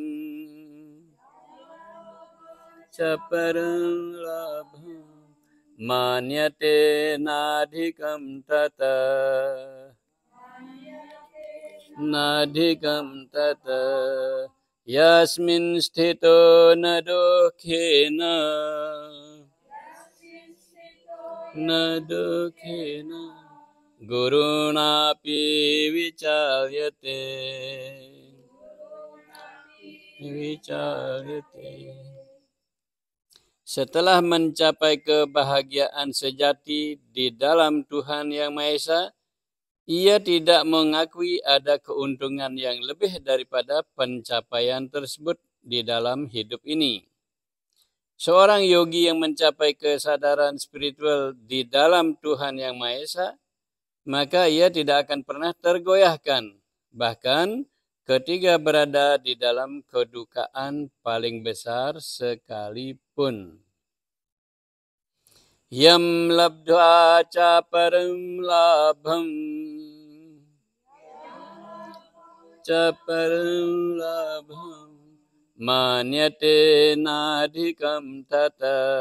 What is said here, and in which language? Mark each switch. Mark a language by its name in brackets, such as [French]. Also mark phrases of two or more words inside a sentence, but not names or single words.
[Sanskrit] manyate nadhikam tata yasmin sthito na dukhena gurunapi vicaryate [Indonesian] Setelah mencapai kebahagiaan sejati di dalam Tuhan Yang Maha Esa, ia tidak mengakui ada keuntungan yang lebih daripada pencapaian tersebut di dalam hidup ini. Seorang yogi yang mencapai kesadaran spiritual di dalam Tuhan Yang Maha Esa, maka ia tidak akan pernah tergoyahkan, bahkan ketika berada di dalam kedukaan paling besar sekalipun. [Sanskrit] Yam labdhva ca param labham manyate nadhikam tata